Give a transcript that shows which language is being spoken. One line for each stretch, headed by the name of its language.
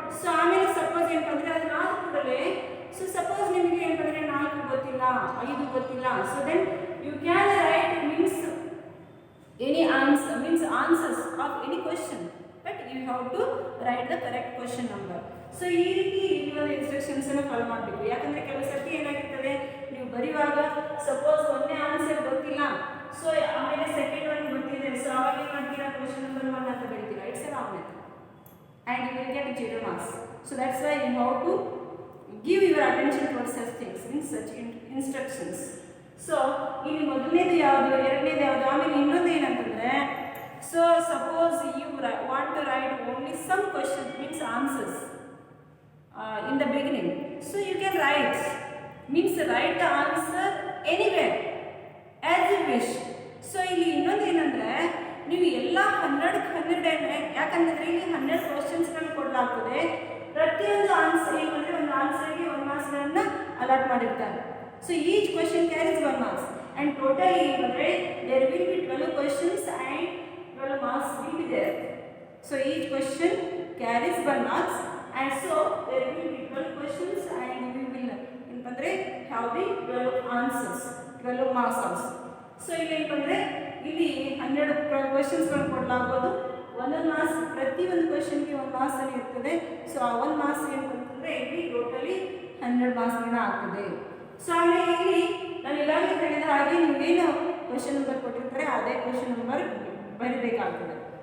Kannada: So ಆಮೇಲೆ suppose ಏನಪ್ಪ ಅಂದರೆ ಅದನ್ನ ಆದ ಕೂಡಲೇ ಸೊ ಸಪೋಸ್ ನಿಮಗೆ ಏನಪ್ಪ ಅಂದರೆ 4 ಗೊತ್ತಿಲ್ಲ 5 ಗೊತ್ತಿಲ್ಲ,
English: So then you can write means any answer means answers of any question, but you have to write the correct question number.
Kannada: So ಈ ರೀತಿ ಒಂದು ಇನ್ಸ್ಟ್ರಕ್ಷನ್ಸ್ ಅನ್ನು ಫಾಲೋ ಮಾಡಬೇಕು. ಯಾಕಂದ್ರೆ ಕೆಲವು ಸರ್ತಿ ಏನಾಗಿರ್ತದೆ, ನೀವು ಬರೆಯುವಾಗ ಸಪೋಸ್ ಒಂದೇ ಆನ್ಸರ್ ಗೊತ್ತಿಲ್ಲ, ಸೊ ಆಮೇಲೆ ಸೆಕೆಂಡ್ ಒನ್ ಗೊತ್ತಿದೆ, ಸೊ ಅವಾಗ ಏನು ಮಾಡ್ತೀರಾ ಕ್ವಶನ್ ನಂಬರ್ 1 ಅಂತ ಬರೀತೀರಾ.
English: It's a wrong method and you will get 0 marks. So that's why you have to give your attention towards such things in such instructions.
Kannada: So ಇಲ್ಲಿ ಮೊದಲನೇದು ಯಾವುದು, ಎರಡನೇದು ಯಾವುದು, ಆಮೇಲೆ ಇನ್ನೊಂದು ಏನಂತಂದರೆ
English: So suppose you want to write only some question means answers in the beginning, so you can write means write the answer anywhere as you wish.
Kannada: So ಇಲ್ಲಿ ಇನ್ನೊಂದು ಏನಂದರೆ ನೀವು ಎಲ್ಲ 100 ಯಾಕಂದರೆ ಇಲ್ಲಿ 100 ಕ್ವಶನ್ಸ್ಗಳನ್ನು ಕೊಡಲಾಗ್ತದೆ. ಪ್ರತಿಯೊಂದು ಆನ್ಸರ್ ಏನಂದರೆ ಒಂದು ಆನ್ಸರ್ಗೆ 1 ಮಾರ್ಕ್ಸ್ಗಳನ್ನು ಅಲಾಟ್ ಮಾಡಿರ್ತಾರೆ.
English: So each question carries 1 marks and totally there will be 12 questions and 12 marks will be there. So each question carries 1 marks and so there will be 12 questions and we will have the 12 answers, 12 marks also.
Kannada: So ಇಲ್ಲಿ 100 ಕ್ವಶನ್ಸ್ಗಳನ್ನು ಕೊಡಲಾಗ್ಬೋದು. ಒಂದೊಂದು marks ಪ್ರತಿ ಒಂದು ಕ್ವಶನ್ಗೆ 1 marks ಅಲ್ಲಿ ಇರ್ತದೆ. So ಆ 1 marks ಏನಂತಂದರೆ ಇಲ್ಲಿ ಟೋಟಲಿ 100 ಮಾರ್ಕ್ಸ್ಗಳನ್ನ ಆಗ್ತದೆ. ಸೊ ಆಮೇಲೆ ಇಲ್ಲಿ ನಾನು ಈಗಾಗಲೇ ಹೇಳಿದ ಹಾಗೆ ನೀವೇನು ಕ್ವಶನ್ ನಂಬರ್ ಕೊಟ್ಟಿರ್ತಾರೆ ಅದೇ ಕ್ವಶನ್ ನಂಬರ್ ಬರೀಬೇಕಾಗ್ತದೆ.